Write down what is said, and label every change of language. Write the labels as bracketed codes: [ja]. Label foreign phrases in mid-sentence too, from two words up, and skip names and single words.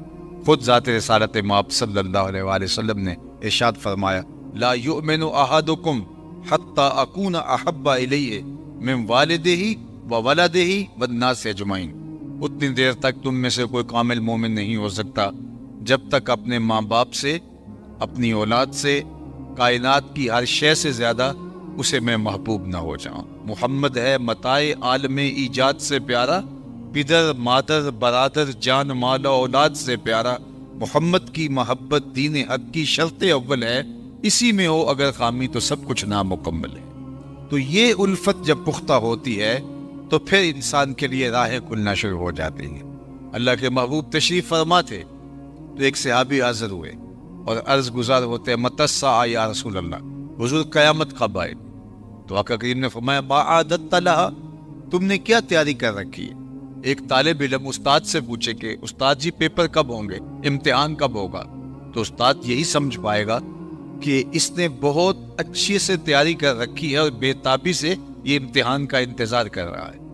[ur] خود ذات رسالت مآب [ar] صلی اللہ علیہ وآلہ وسلم [ur] نے ارشاد فرمایا [ar] لا یؤمن احدکم حتی اکون احب الیہ من والدہ وولدہ والناس اجمعین. [ur] اتنی دیر تک تم میں سے کوئی کامل مومن نہیں ہو سکتا جب تک اپنے ماں باپ سے، اپنی اولاد سے، کائنات کی ہر شے سے زیادہ اسے میں محبوب نہ ہو جاؤں. محمد ہے متاع عالم ایجاد سے پیارا، پدر مادر برادر جان مال و اولاد سے پیارا. محمد کی محبت دین حق کی شرط اول ہے، اسی میں ہو اگر خامی تو سب کچھ نامکمل ہے. تو یہ الفت جب پختہ ہوتی ہے تو پھر انسان کے لیے راہیں کھلنا شروع ہو جاتی ہیں. اللہ کے محبوب تشریف فرما تھے تو ایک صحابی حاضر ہوئے اور عرض گزار ہوتے [ar] متی الساعہ یا رسول اللہ، [ur] حضور قیامت کب آئے؟ تو آقا کریم نے فرمایا [ar] ما اعددت لها، [ur] تم نے کیا تیاری کر رکھی ہے؟ ایک طالب علم استاد سے پوچھے کہ استاد جی پیپر کب ہوں گے، امتحان کب ہوگا، تو استاد یہی سمجھ پائے گا کہ اس نے بہت اچھی سے تیاری کر رکھی ہے اور بے تابی سے یہ امتحان کا انتظار کر رہا ہے۔